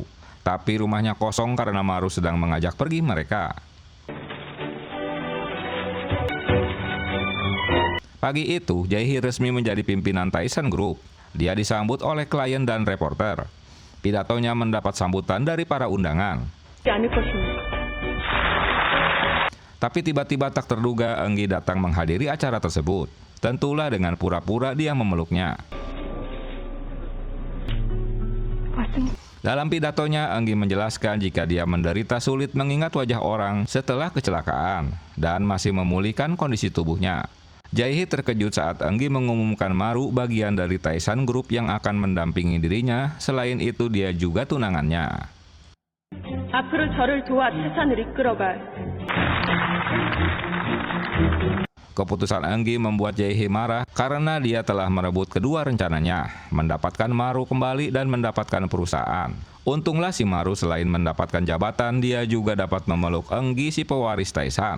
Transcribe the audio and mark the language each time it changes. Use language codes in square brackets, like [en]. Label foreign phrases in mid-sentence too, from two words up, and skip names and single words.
[id] Tapi rumahnya kosong karena Maru sedang mengajak pergi mereka. Pagi itu, Jae-hye resmi menjadi pimpinan Taesan Group. Dia disambut oleh klien dan reporter. Pidatonya mendapat sambutan dari para undangan. [ko] 않을 것입니다. [id] Tapi tiba-tiba tak terduga Eungi datang menghadiri acara tersebut. Tentulah dengan pura-pura dia memeluknya. Dalam pidatonya, Eungi menjelaskan jika dia menderita sulit mengingat wajah orang setelah kecelakaan dan masih memulihkan kondisi tubuhnya. Jae-hye terkejut saat Eungi mengumumkan Maru bagian dari Taesan Group yang akan mendampingi dirinya. Selain itu, dia juga tunangannya. [ko] 앞으로 저를 도와 태산을 이끌어갈. [id] Keputusan Eungi membuat Jae-hye marah karena dia telah merebut kedua rencananya, mendapatkan Maru kembali dan mendapatkan perusahaan. Untunglah si Maru selain mendapatkan jabatan, dia juga dapat memeluk Eungi si pewaris Taesan.